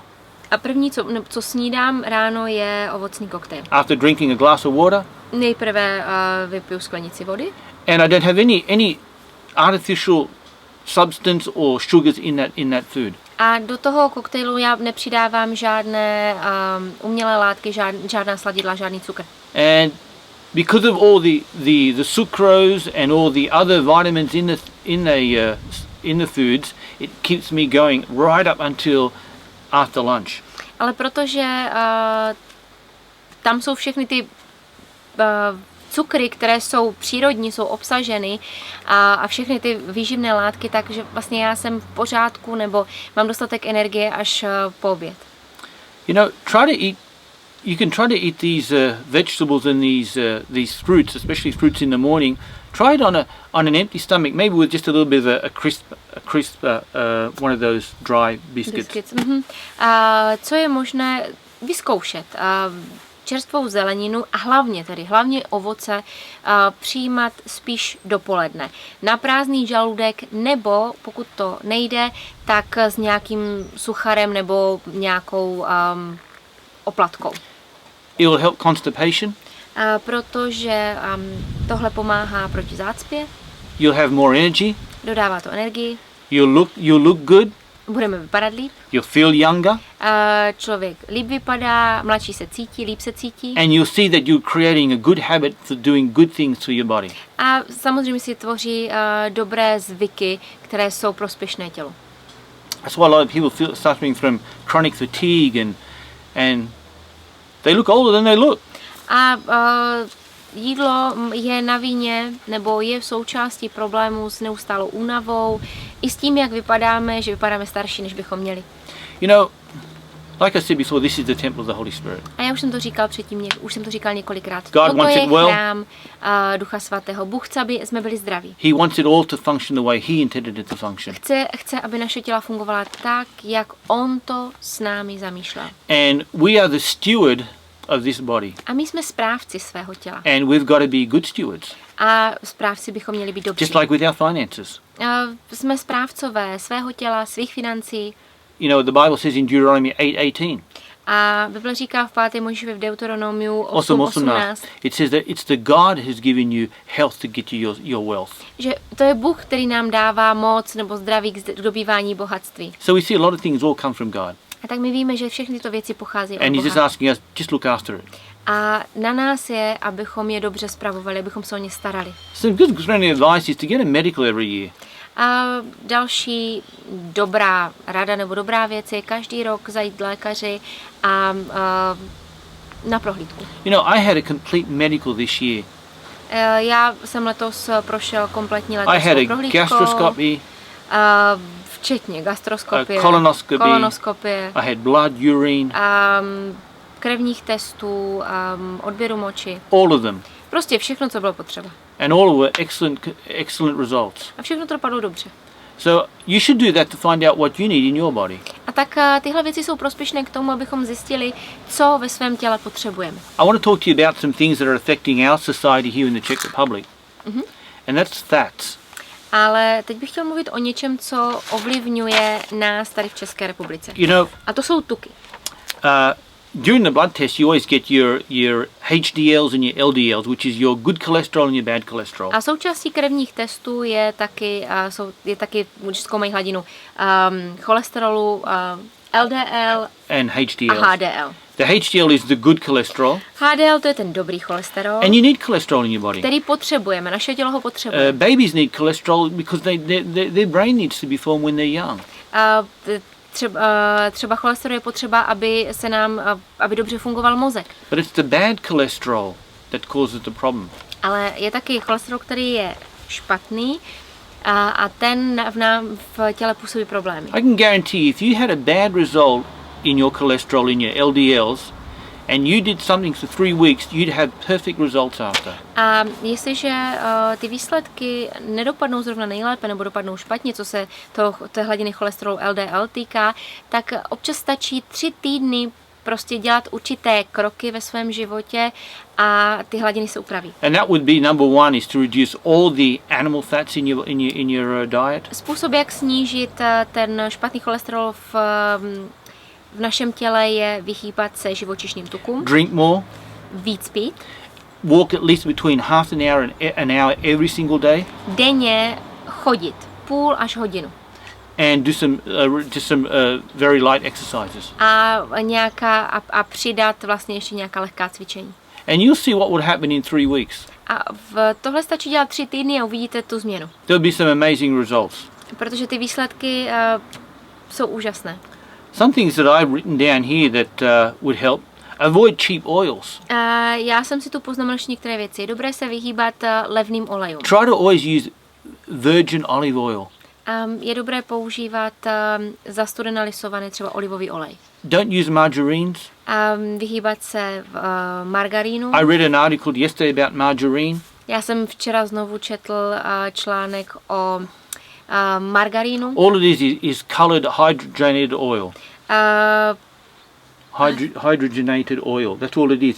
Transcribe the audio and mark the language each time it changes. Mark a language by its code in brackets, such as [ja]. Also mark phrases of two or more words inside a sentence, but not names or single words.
[cs] A první, co snídám ráno, je ovocný koktejl. [en] After drinking a glass of water. [cs] Nejprve vypiju sklenici vody. [en] And I don't have any artificial substance or sugars in that food. [cs] A do toho koktejlu já nepřidávám žádné umělé látky, žádná sladidla, žádný cukr. [en] And because of all the sucrose and all the other vitamins in the foods, it keeps me going right up until after lunch. [cs] Ale protože tam jsou všechny ty cukry, které jsou přírodní, jsou obsaženy a všechny ty výživné látky, takže vlastně já jsem v pořádku nebo mám dostatek energie až po oběd. [en] You know, you can try to eat these vegetables and these fruits, especially fruits in the morning. Try it on an empty stomach, maybe with just a little bit of a crisp one of those dry biscuits. [cs] Mm-hmm. Co je možné vyzkoušet? Čerstvou zeleninu a hlavně ovoce přijímat spíš dopoledne. Na prázdný žaludek nebo, pokud to nejde, tak s nějakým sucharem nebo nějakou oplatkou. [en] It will help constipation. [cs] Protože tohle pomáhá proti zácpě. [en] You'll have more energy. [cs] Dodává to energii. [en] You'll look good. [cs] Budeme vypadat líp. [en] You'll feel younger. [cs] Člověk líp vypadá, mladší se cítí, líp se cítí. [en] And you'll see that you're creating a good habit for doing good things to your body. [cs] A samozřejmě si tvoří dobré zvyky, které jsou prospěšné tělu. [en] That's why a lot of people feel suffering from chronic fatigue and they look older than they look. [cs] A jídlo je na vině nebo je v součástí problémů s neustálou únavou i s tím, jak vypadáme, že vypadáme starší, než bychom měli. [en] You know, like I said before, this is the temple of the Holy Spirit. [cs] A já už jsem to říkal předtím, už jsem to říkal několikrát. [en] God [cs] Toto [en] wants [cs] je [en] it well. [cs] chrám Ducha Svatého. Bůh chce, aby jsme byli zdraví. [en] He wants it all to function the way He intended it to function. [cs] Chce, aby naše těla fungovala tak, jak On to s námi zamýšlel. [en] And we are the steward of this body. [cs] A my jsme správci svého těla. [en] And we've got to be good stewards. [cs] A správci bychom měli být dobří. [en] Just like with our finances. [cs] Jsme správcové svého těla, svých financí. [en] You know, the Bible says in Deuteronomy 8:18. [cs] A Bible říká v 5. Mojžíšově v Deuteronomiu 8:18. [en] It says that it's the God who's given you health to get you your wealth. [cs] Že to je Bůh, který nám dává moc nebo zdraví k dobývání bohatství. [en] So we see a lot of things all come from God. [cs] A tak my víme, že všechny tyto věci pocházejí od [en] And He's [cs] Boha. [en] just asking us, just look after it. [cs] A na nás je, abychom je dobře spravovali, abychom se o ně starali. [en] Some good friendly advice is to get a medical every year. [cs] A další dobrá rada nebo dobrá věc je každý rok zajít k lékaři a na prohlídku. [en] You know, I had a complete medical this year. [cs] Já jsem letos prošel kompletní [en] I had [cs] lékařskou [en] a [cs] prohlídkou, [en] gastroscopy, [cs] včetně gastroskopie, [en] colonoscopy. I had blood, urine, [cs] krevních testů, odběru moči. [en] all of them. [cs] Prostě všechno, co bylo potřeba. [en] And all were excellent results. [cs] A všechno to dopadlo dobře. [en] So you should do that to find out what you need in your body. [cs] A tak tyhle věci jsou prospěšné k tomu, abychom zjistili, co ve svém těle potřebujeme. [en] I want to talk to you about some things that are affecting our society here in the Czech Republic. And that's fats. [cs] Ale teď bych chtěl mluvit o něčem, co ovlivňuje nás tady v České republice. [en] You know, [cs] A to jsou tuky. [en] during the blood test, you always get your HDLs and your LDLs, which is your good cholesterol and your bad cholesterol. [cs] A součástí krevních testů je taky, když zkoumají hladinu cholesterolu, LDL [en] And HDLs. [cs] a HDL. [en] The HDL is the good cholesterol. [cs] HDL to je ten dobrý cholesterol, [en] And you need cholesterol in your body. [cs] který potřebujeme, naše tělo ho potřebuje. [en] Babies need cholesterol because their brain needs to be formed when they're young. [cs] Třeba cholesterol je potřeba, aby dobře fungoval mozek. [en] But it's the bad cholesterol that causes the problem. [cs] Ale je taky cholesterol, který je špatný a ten v těle působí problémy. [en] I can guarantee you, if you had a bad result in your cholesterol, in your LDLs, and you did something for 3 weeks, you'd have perfect results after. [cs] A jestliže ty výsledky nedopadnou zrovna nejlépe nebo dopadnou špatně, co se té hladiny cholesterolu LDL týká, tak občas stačí 3 týdny prostě dělat určité kroky ve svém životě a ty hladiny se upraví. [en] And that would be number 1 is to reduce all the animal fats in your diet. [cs] Způsob, jak snížit ten špatný cholesterol v našem těle, je vyhýbat se živočišným tukům. [en] Drink more. [cs] Víc pít. [en] Walk at least between half an hour and an hour every single day. Denně chodit půl až hodinu. and do some very light exercises. [cs] A přidat vlastně ještě nějaká lehká cvičení. [en] And you'll see what would happen in 3 weeks. [cs] A tohle stačí dělat 3 týdny a uvidíte tu změnu. [en] There'll be some amazing results. [cs] Protože ty výsledky jsou úžasné. [en] Some things that I've written down here that would help. Avoid cheap oils. [cs] Já jsem si tu poznamenal ještě některé věci. Je dobré se vyhýbat levným olejům. [en] Try to always use virgin olive oil. [cs] Je dobré používat zastudené lisovaný třeba olivový olej. [en] Don't use margarines. [cs] Vyhýbat se margarínu. [en] I read an article yesterday about margarine. [cs] Já jsem včera znovu četl článek o margarínu. [en] All it is colored hydrogenated oil. Hydrogenated oil. That's all it is.